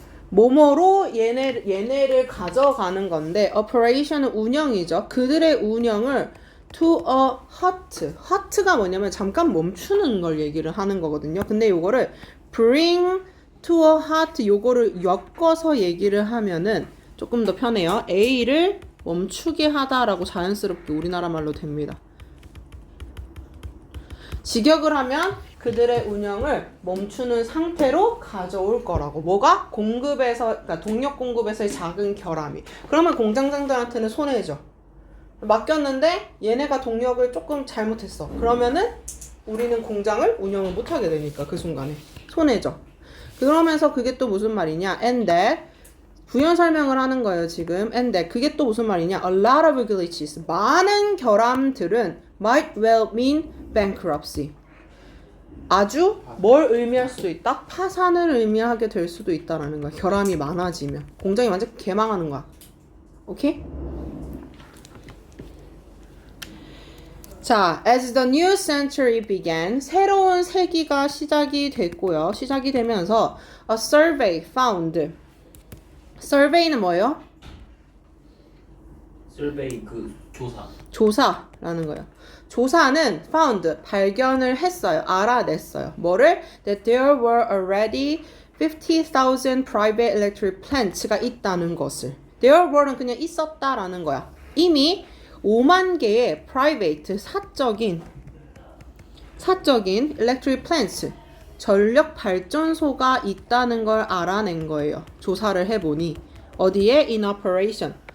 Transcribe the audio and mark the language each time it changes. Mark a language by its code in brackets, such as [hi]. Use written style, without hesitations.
[ko] 뭐뭐로 얘네를 가져가는 건데 operation은 운영이죠. 그들의 운영을 [en] to a halt. [ko] halt가 뭐냐면 잠깐 멈추는 걸 얘기를 하는 거거든요. 근데 요거를 [en] bring to a halt [ko] 요거를 엮어서 얘기를 하면은 조금 더 편해요. A를 멈추게 하다라고 자연스럽게 우리나라 말로 됩니다. 직역을 하면 그들의 운영을 멈추는 상태로 가져올 거라고. 뭐가? 그러니까 동력 공급에서의 작은 결함이. 그러면 공장장들한테는 손해죠. 맡겼는데 얘네가 동력을 조금 잘못했어. 그러면은 우리는 공장을 운영을 못하게 되니까 그 순간에 손해죠. 그러면서 그게 또 무슨 말이냐? [en] And that [ko] 부연 설명을 하는 거예요 지금. [en] And that [ko] 그게 또 무슨 말이냐? [en] A lot of glitches. [ko] 많은 결함들은 [en] might well mean bankruptcy. [ko] 아주 뭘 의미할 수도 있다? 파산을 의미하게 될 수도 있다라는 거야. 결함이 많아지면 공장이 완전 개망하는 거야. 오케이? 자, [en] as the new century began, [ko] 새로운 세기가 시작이 됐고요. 시작이 되면서 [en] a survey found. [ko] survey는 뭐예요? survey 그 조사. 조사라는 거예요. 조사는 found, 발견을 했어요. 알아냈어요. 뭐를? [en] That there were already 50,000 private electric plants가 [ko] 있다는 것을. [en] There were [ko] 는 그냥 있었다라는 거야. 이미 5만 개의 private, 사적인 [en] electric plants, [ko] 전력 발전소가 있다는 걸 알아낸 거예요. 조사를 해보니. 어디에? [en] In operation.